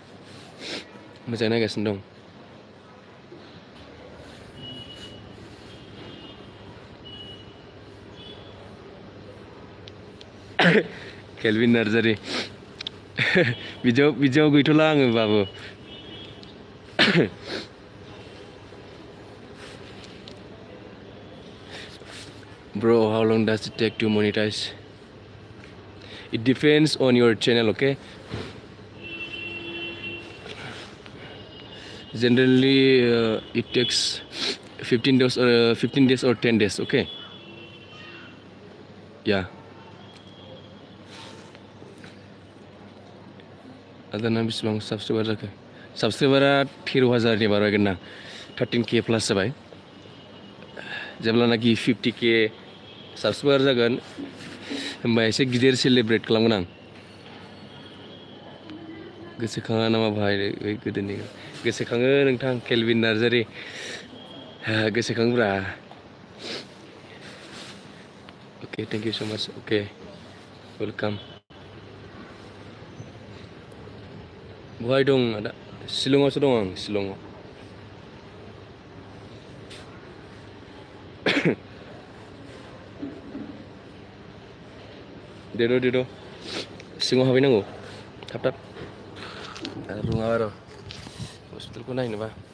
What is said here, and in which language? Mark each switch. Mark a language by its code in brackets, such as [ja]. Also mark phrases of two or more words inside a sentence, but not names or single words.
[brx] दं केलभिन नार्जारि बिदियाव गैथ'ला आङो बाबु [en] Bro, how long does it take to monetize? It depends on your channel, okay? Generally, it takes 15 days or 10 days, okay? [brx] Yeah. Adana बेसेबां साबस्क्राइबार जाखो साबस्क्राइबारा 13,000नि बारबायगोन ना 13K प्लास जाबाय जेब्लानाखि 50K साबस्क्राइबार जागोन होमबा एसे गिदिर सेलिब्रेट खालामगोन आं गोसोखाङा नामा भाइ गोदोनि गोसोखाङो नोंथां केलभिन नार्जारि गोसोखाङोब्रा [en] Okay, thank you so much. Okay, welcome. [brx] बहाय दं आदा शिलंआवसो दं आं शिलंआव देद' सिङाव हाबहैनांगौ थाब नङाबा र' हस्पिटालखौ नायनोबा